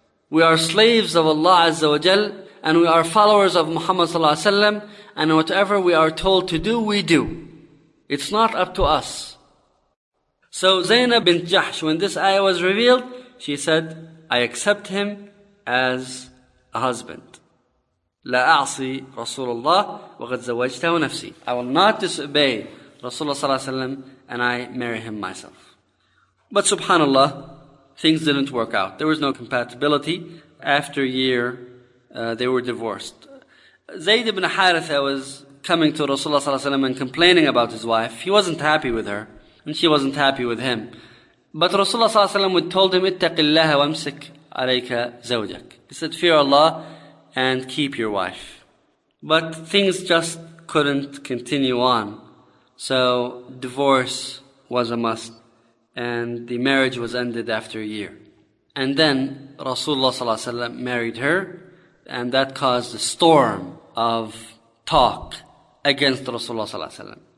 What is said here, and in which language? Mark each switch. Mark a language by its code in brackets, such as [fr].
[en] We are slaves of Allah azza wa jal, and we are followers of Muhammad sallallahu alaihi wasallam, and whatever we are told to do, we do. It's not up to us. So Zainab bint Jahsh, when this ayah was revealed, she said, I accept him as a husband. [ar] لا أعصي رسول الله وقد زوجته نفسي. [en] I will not disobey Rasulullah صلى الله عليه وسلم and I marry him myself. But subhanAllah, things didn't work out. There was no compatibility. After a year, they were divorced. Zayd ibn Haritha was coming to Rasulullah صلى الله عليه وسلم and complaining about his wife. He wasn't happy with her. And she wasn't happy with him. But Rasulullah صلى الله عليه وسلم would told him, [ar] اتَّقِ اللَّهَ وَامْسِكْ عَلَيْكَ زَوْجَكَ. [en] He said, fear Allah and keep your wife. But things just couldn't continue on. So divorce was a must. And the marriage was ended after a year. And then Rasulullah صلى الله عليه وسلم married her. And that caused a storm of talk against Rasulullah صلى الله عليه وسلم.